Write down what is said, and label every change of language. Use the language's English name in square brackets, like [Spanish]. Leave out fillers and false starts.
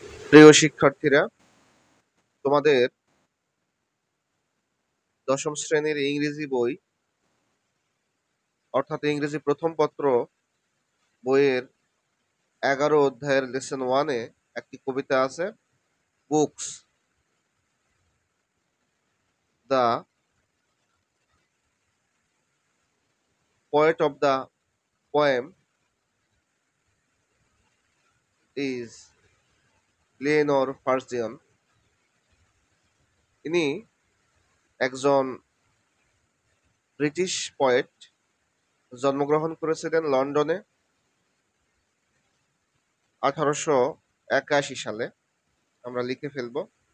[Bangla] প্রিয় শিক্ষার্থীরা, তোমাদের দশম শ্রেণীর ইংরেজি বই অর্থাৎ ইংরেজি প্রথম পত্র বইয়ের 11 অধ্যায়ের লেসন 1-এ একটি কবিতা আছে, books. [English] The poet of the poem is Eleanor Farjeon. [Bangla] ইনি একজন ব্রিটিশ পয়েট, জন্মগ্রহণ করেছিলেন লন্ডনে 1881 সালে। আমরা লিখে ফেলব।